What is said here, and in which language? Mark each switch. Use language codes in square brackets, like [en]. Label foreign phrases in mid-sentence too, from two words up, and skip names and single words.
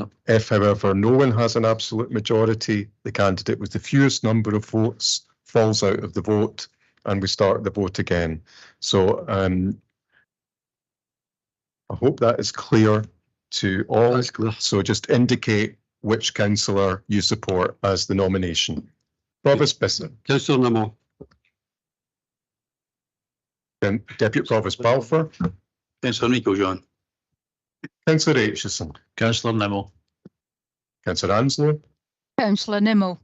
[en] If, however, no one has an absolute majority, the candidate with the fewest number of votes falls out of the vote, and we start the vote again. So I hope that is clear to all. That's clear. So just indicate which councillor you support as the nomination. Provost Bisson. Councillor Nimmo. Deputy Provost Balfour. Councillor Meiklejohn. Councillor Aitchison. Councillor Nimmo. Councillor Anslow. Councillor Nimmo.